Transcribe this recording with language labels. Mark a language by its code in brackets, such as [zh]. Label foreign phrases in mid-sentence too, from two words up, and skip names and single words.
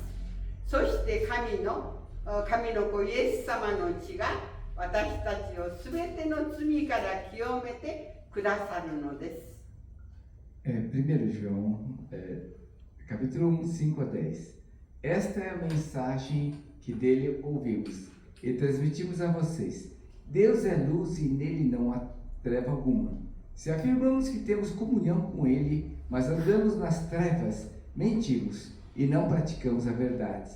[ja] そして神の子イエス様の血が私たちをすべての罪から清めてくださるのです。 [pt] 1 João, capítulo 1, 5 a 10. Esta é a mensagem que dele ouvimos e transmitimos a vocês. Deus é luz e nele não há treva alguma. Se afirmamos que temos comunhão com ele, mas andamos nas trevas, mentimos e não praticamos a verdade.